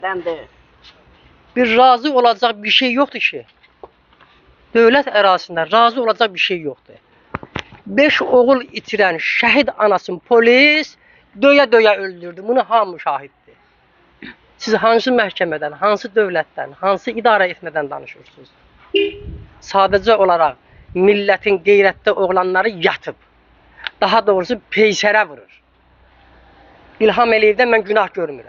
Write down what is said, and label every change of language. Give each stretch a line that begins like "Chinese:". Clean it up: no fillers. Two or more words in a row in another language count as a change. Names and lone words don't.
Turkish: Ben de. Bir razı olacak bir şey yoktu ki.
Azerbaijani: Devlet ərazisində razı olacak bir şey yoktu. 5 oğul itiren şehit anasını polis döyə öldürdü. Bunu hamı şahiddir. Siz hansı məhkəmədən, hansı dövlətdən, hansı idarə etmədən danışırsınız? Sadəcə olaraq milletin qeyrətli oğlanları yatıb. Daha doğrusu peysərə vurur. İlham Əliyevdən mən günah görmürəm.